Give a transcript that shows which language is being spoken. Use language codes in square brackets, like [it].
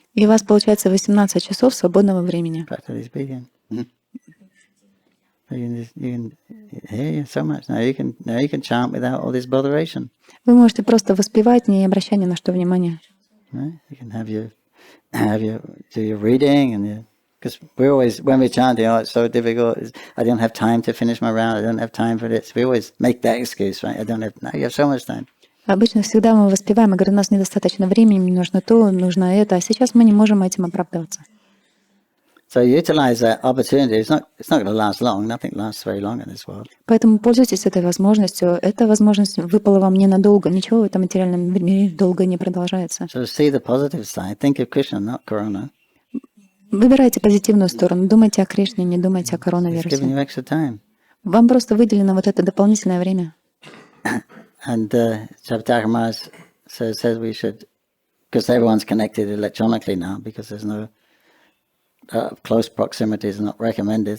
[ru] И у вас получается 18 часов свободного времени. [en] Practically speaking. So you can hear so much now. You can chant without all this botheration. [ru] Вы можете просто воспевать, не обращая ни на что внимания. [en] Right? You can have your do your reading and because we always when we're chanting, oh, it's so difficult. I don't have time to finish my round. I don't have time for this. We always make that excuse, right? I don't have. Now you have so much time. [ru] Обычно всегда мы воспеваем и говорим, у нас недостаточно времени, мне нужно то, нужно это, а сейчас мы не можем этим оправдываться. [en] So utilize that opportunity. It's not going to last long. Nothing lasts very long in this world. [ru] Поэтому пользуйтесь этой возможностью. Эта возможность выпала вам ненадолго. Ничего в этом материальном мире долго не продолжается. [en] So see the positive side. Think of Krishna, not Corona. [ru] Выбирайте позитивную сторону. Думайте о Кришне, не думайте о [en] It's giving [ru] коронавирусе. [en] you extra time. [ru] Вам просто выделено вот это дополнительное время. [en] And Javatak Maharaj says we should, because everyone's connected electronically now, because there's no close proximity is not recommended.